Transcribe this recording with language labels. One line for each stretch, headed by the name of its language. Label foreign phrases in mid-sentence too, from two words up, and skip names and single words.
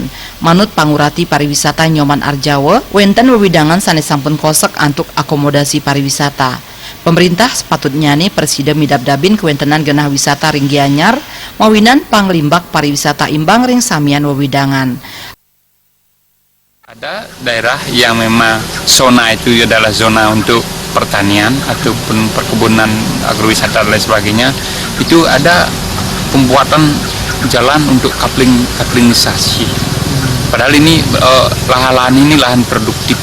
Balinese: Manut pangurati pariwisata Nyoman Arjawa, wenten wewidangan sane sampun kosek antuk akomodasi pariwisata. Pemerintah sepatutnya nih presiden midab-dabin kuentenan genah wisata ring Gianyar, mawinan panglimbak pariwisata imbang ring samian wewidangan.
Indonesian: Ada daerah yang memang zona itu adalah zona untuk pertanian ataupun perkebunan agrowisata dan lain sebagainya, itu ada pembuatan jalan untuk kaplingisasi. Padahal ini lahan-lahan ini lahan produktif.